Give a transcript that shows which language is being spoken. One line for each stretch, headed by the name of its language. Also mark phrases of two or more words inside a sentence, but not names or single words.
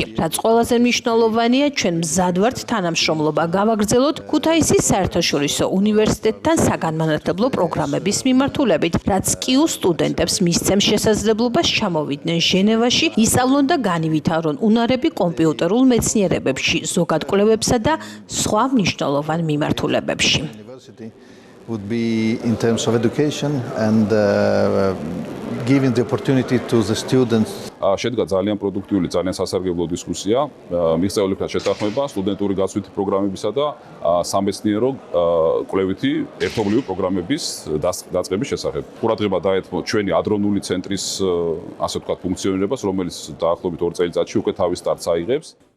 Georgian: რაც ყველაზე მნიშვნელოვანია, ჩვენ მზად ვართ თანამშრომლობა გავაგრძელოთ ქუთაისის საერთაშორისო უნივერსიტეტთან საგანმანათლებლო პროგრამების მიმართულებით, რაც კიუ სტუდენტებს მისცემს შესაძლებლობას ჩამოვიდნენ ჟენევაში, ისწავლონ და განივითარონ უნარები კომპიუტერულ მეცნიერებებში, ზოგად კვლევებსა და სხვა მნიშვნელოვან მიმართულებებში.
English: would be in terms of education and giving the opportunity to the students.
Georgian: შედგა ძალიან პროდუქტიული, ძალიან სასარგებლო დისკუსია, მიღწეულებთან შეთანხმება სტუდენტური გასვლითი პროგრამებისა და სამეცნიერო კვლევითი ერთობლივი პროგრამების დაწყების შესახებ. ყურადღება დაეთმო ჩვენი ადრონული ცენტრის ასე ვთქვათ ფუნქციონირებას, რომელიც დაახლოებით 2 წელიწადში უკვე თავის სტარტს აიღებს.